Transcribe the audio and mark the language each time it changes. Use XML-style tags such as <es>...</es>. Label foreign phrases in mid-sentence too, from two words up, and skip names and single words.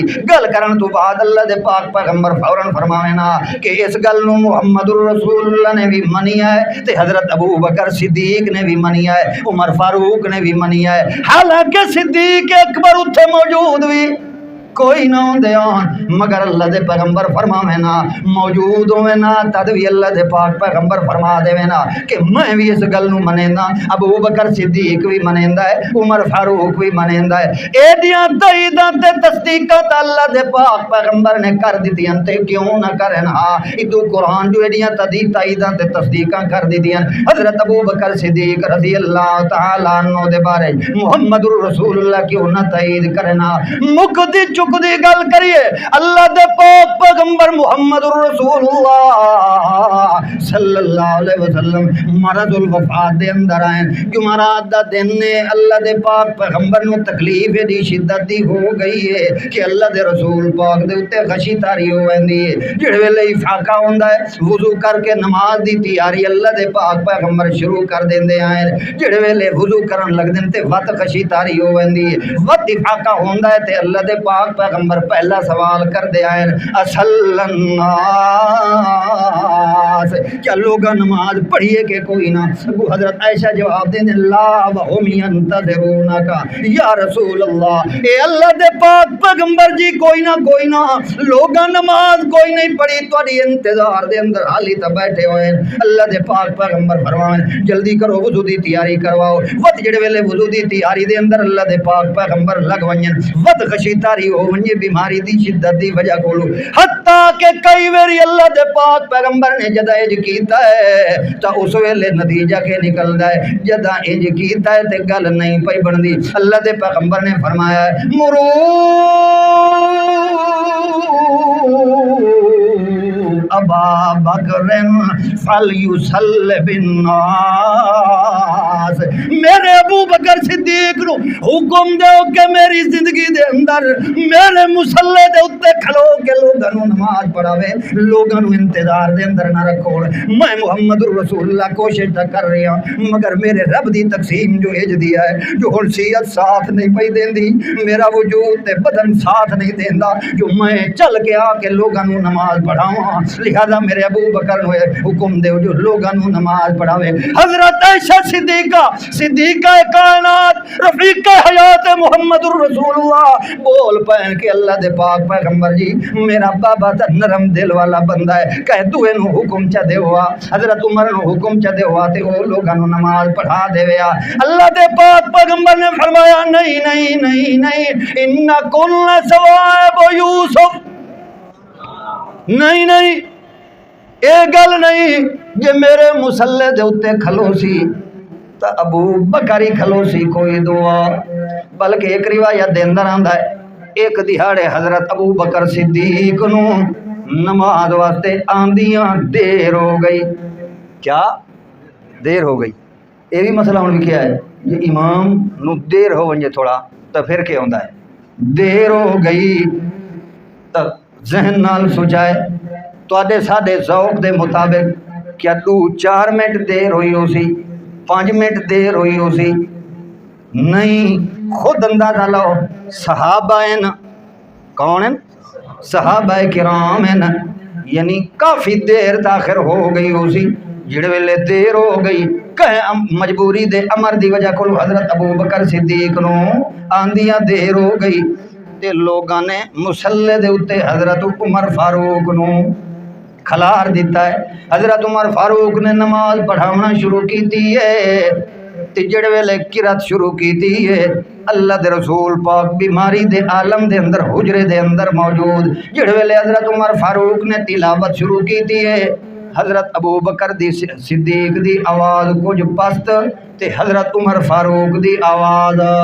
<skr>گل کرن تو بعد اللہ دے پاک پیغمبر فوراً فرماوے نا کہ اس گل</skr> <ar>محمد الرسول اللہ</ar> <skr>نے بھی منیا ہے تے حضرت ابو بکر صدیق نے بھی منیا ہے عمر فاروق نے بھی منیا ہے حالانکہ صدیق اکبر اتھے موجود بھی کوئی نہ ہوندے آن مگر اللہ دے پیغمبر فرماوے نا موجود ہوئے نا تد بھی اللہ دے پاک پیغمبر فرما دے نا کہ میں بھی اس گل نو منیندا ابو بکر صدیق بھی منیندا ہے عمر فاروق بھی منیندا ہے ایڈیاں تائیداں تے تصدیقاں تے اللہ دے پاک پیغمبر نے کر دتیاں تے کیوں نہ کرن ہاں ادو قرآن جو ایڈیاں تائیداں تے تصدیقاں کر دتیاں حضرت ابو بکر صدیق</skr> <ar>رضی اللہ تعالی عنہ</ar> <skr>دے بارے</skr> <ar>محمد الرسول اللہ</ar> <skr>کیوں نہ تائید کرنا مقدی دی گل کریے اللہ دے پاک پیغمبر</skr> <ar>محمد الرسول اللہ صلی اللہ علیہ وسلم</ar> <skr>مرض الوفات دے اندر آئیں جمعرات دا دن نے اللہ دے پاک پیغمبر نو تکلیف دی شدت دی ہو گئی ہے کہ اللہ دے رسول پاک دے اتے خشی تاری ہو ویندی ہے جڑے ویلے افاقہ ہوندا ہے وضو کر کے نماز دی تیاری اللہ دے پاک پیغمبر شروع کر دیندے آئیں جڑے ویلے وضو کرن لگ دین تے وقت خشی تاری ہو ویندی ہے وقت افاقہ ہوندا ہے تے اللہ دے پاک پیغمبر پہلا سوال کر دے آئے اصل الناس کیا لوگا نماز پڑھیے کہ کوئی نہ حضرت عائشہ جواب دیں</skr> <ar>لا وهم ينتظرونک یا رسول اللہ</ar> <skr>اے اللہ دے پاک پیغمبر جی کوئی نہ لوگا نماز کوئی نہیں پڑھی تواڈی انتظار دے اندر حالی تا بیٹھے ہوئے اللہ دے پاک پیغمبر فرمائیں جلدی کرو وضو دی تیاری کرواؤ وقت جڑے ویلے وضو دی تیاری دے اندر اللہ دے پاک پیغمبر لگ ونجن وقت خشی تاری ہو ونجے بیماری دی شدت دی وجہ کولو حتیٰ کہ کئی واری اللہ دے پاک پیغمبر نے جدا انج کیتا ہے تا اس ویلے نتیجہ کے نکلدا ہے جدا انج کیتا ہے تے گل نہیں پئی بندی اللہ دے پیغمبر نے فرمایا ہے مرو</skr> <ar>ابا بکر فلیصلی بالناس</ar> <skr>میرے ابو بکر صدیق نو حکم دیو کہ میری زندگی دے اندر میرے مصلی دے اتے کھلو کے لوگاں نو نماز پڑھاوے لوگاں نو انتظار دے اندر نہ رکھو میں محمد رسول اللہ کوشش تو کر رہی ہوں مگر میرے رب دی تقسیم جو اج دیا ہے جو حیثیت ساتھ نہیں پئی دیندی میرا وجود تے بدن ساتھ نہیں دیندا جو میں چل کے آ کے لوگاں نو نماز پڑھاواں لہذا میرے ابو بکر نو حکم دیو جو لوگاں نو نماز پڑھاوے حضرت عائشہ صدیقہ کائنات رفیق حیات</skr> <ar>محمد الرسول اللہ</ar> <skr>بول پہن کے اللہ دے پاک پیغمبر جی میرا بابا تا نرم دل والا بندہ ہے کہہ دوے نو حکم چا دیوا حضرت عمر نو حکم چا دیوا تے وہ لوگاں نو نماز پڑھا دیویا اللہ دے پاک پیغمبر نے فرمایا نہیں نہیں نہیں نہیں</skr> <ar>ان کل ثواب یوسف</ar> <skr>نہیں نہیں اے گل نہیں جے میرے مصلی دے اوتے کھلو سی تا ابو بکر ہی کھلو سی کوئی دعا بلکہ ایک روایت دے اندر آندا ہے ایک دہاڑے حضرت ابو بکر صدیق نو نماز واسطے آندیاں دیر ہو گئی کیا دیر ہو گئی یہ بھی مسئلہ ہن کیا ہے یہ امام نو دیر ہو ونجے تھوڑا تو پھر کیا ہوندا ہے دیر ہو گئی تو ذہن نال سوچائے تواڈے ساڈے ذوق دے مطابق کیا 2-4 منٹ دیر ہوئی ہو سی 5 منٹ دیر ہوئی ہو سی نہیں خود اندازہ لو صحابہ ہیں کون ہیں صحابہ کرام ہیں یعنی کافی دیر تاخیر ہو گئی ہو سی جڑے ویلے دیر ہو گئی کہیں مجبوری دے امر دی وجہ کو حضرت ابو بکر صدیق نو آندیاں دیر ہو گئی تے لوگاں نے مصلی دے اتے حضرت عمر فاروق نو کھلار دیتا ہے حضرت عمر فاروق نے نماز پڑھاونا شروع کیتی ہے تے جڑے ویلے قرات شروع کیتی ہے اللہ دے رسول پاک بیماری دے عالم دے اندر حجرے دے اندر موجود جڑے ویلے حضرت عمر فاروق نے تلاوت شروع کیتی ہے حضرت ابو بکر دی صدیق دی آواز کچھ پست تے حضرت عمر فاروق دی آواز</skr>